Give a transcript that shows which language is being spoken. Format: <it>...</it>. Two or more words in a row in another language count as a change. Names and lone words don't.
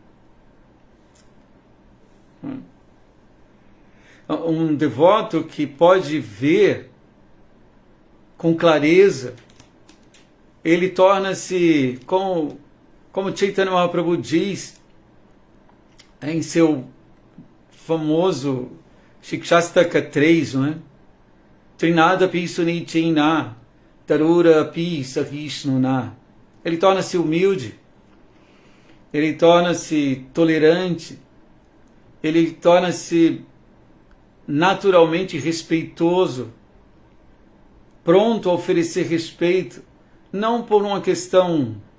<pt>Um devoto que pode ver com clareza, ele torna-se, como Chaitanya Mahaprabhu diz em seu famoso Shikshastaka 3, não é?</pt> <sa>तृणादपि सुनीचिना, तरुरपि सहिष्णुना.</sa> <pt>Ele torna-se humilde, ele torna-se tolerante, ele torna-se naturalmente respeitoso, pronto a oferecer respeito, não por uma questão...</pt>